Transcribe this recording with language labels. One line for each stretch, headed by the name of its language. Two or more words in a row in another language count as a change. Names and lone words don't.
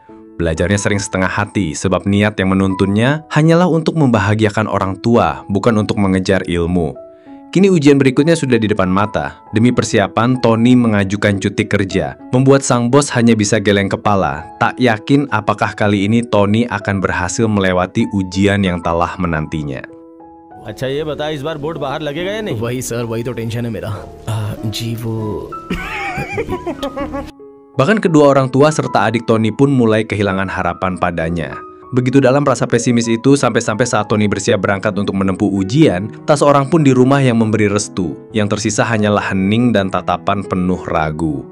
Indonesian: Belajarnya sering setengah hati sebab niat yang menuntunnya hanyalah untuk membahagiakan orang tua, bukan untuk mengejar ilmu. Kini ujian berikutnya sudah di depan mata. Demi persiapan, Tony mengajukan cuti kerja. Membuat sang bos hanya bisa geleng kepala. Tak yakin apakah kali ini Tony akan berhasil melewati ujian yang telah menantinya.
Hindi: अच्छा ये बता, इस बार बोर्ड बाहर लगेगा या नहीं? वही सर, वही तो टेंशन है मेरा. जी वो.
Indonesian: Bahkan kedua orang tua serta adik Tony pun mulai kehilangan harapan padanya. Begitu dalam rasa pesimis itu sampai-sampai saat Tony bersiap berangkat untuk menempuh ujian, tak seorang pun di rumah yang memberi restu. Yang tersisa hanyalah hening dan tatapan penuh ragu.